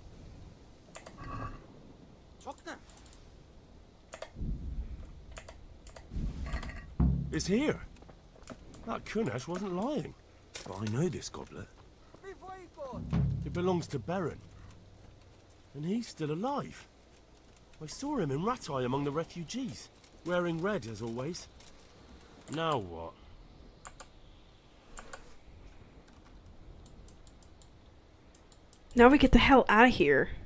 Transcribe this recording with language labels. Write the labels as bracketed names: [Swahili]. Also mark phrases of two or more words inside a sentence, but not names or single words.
[Hungarian] Csak nem. [English] It's here. That Kunesh wasn't lying. But I know this goblet. [Hungarian] Mi folyik ott? [English] It belongs to Baron. And he's still alive. I saw him in Ratai among the refugees, wearing red as always. Now what? Now we get the hell out of here.